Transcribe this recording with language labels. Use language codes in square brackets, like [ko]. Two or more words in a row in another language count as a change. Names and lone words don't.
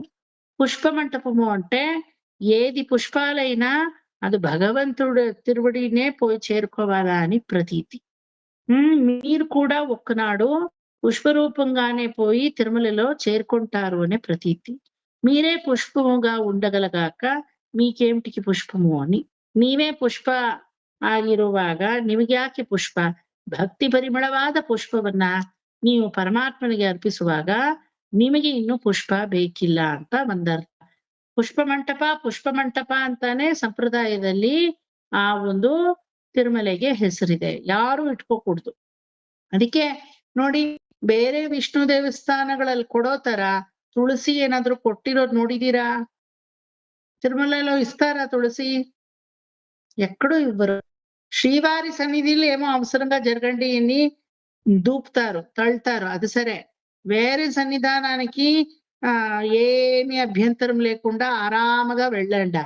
[te] పుష్పమంటపము అంటే ఏది పుష్పాలైనా అది భగవంతుడు తిరువడినే పోయి చేరుకోవాలా అని ప్రతీతి. మీరు కూడా ఒక్కనాడు పుష్పరూపంగానే పోయి తిరుమలలో చేరుకుంటారు అనే ప్రతీతి. మీరే పుష్పముగా ఉండగలగాక మీకేమిటికి పుష్పము అని. [kn] ನೀವೇ ಪುಷ್ಪ ಆಗಿರುವಾಗ ನಿಮಗ್ಯಾಕೆ ಪುಷ್ಪ? ಭಕ್ತಿ ಪರಿಮಳವಾದ ಪುಷ್ಪವನ್ನ ನೀವು ಪರಮಾತ್ಮನಿಗೆ ಅರ್ಪಿಸುವಾಗ ನಿಮಗೆ ಇನ್ನು ಪುಷ್ಪ ಬೇಕಿಲ್ಲ ಅಂತ ಒಂದರ್ಥ. ಪುಷ್ಪಮಂಟಪ ಅಂತಾನೆ ಸಂಪ್ರದಾಯದಲ್ಲಿ ಆ ಒಂದು ತಿರುಮಲೆಗೆ ಹೆಸರಿದೆ. ಯಾರು ಇಟ್ಕೋಕೂಡ್ದು. ಅದಕ್ಕೆ ನೋಡಿ, ಬೇರೆ ವಿಷ್ಣು ದೇವಸ್ಥಾನಗಳಲ್ಲಿ ಕೊಡೋ ತರ ತುಳಸಿ ಏನಾದ್ರು ಕೊಟ್ಟಿರೋದು ನೋಡಿದೀರಾ? [te] తిరుమలలో ఇస్తారా తులసి? ఎక్కడో ఇవ్వరు. శ్రీవారి సన్నిధిలో ఏమో అవసరంగా జరగండి అని దూపుతారు, తಳ್తారు, అది సరే. వేరే సన్నిధానానికి ఏమి అభ్యంతరం లేకుండా ఆరామగా వెళ్ళండి.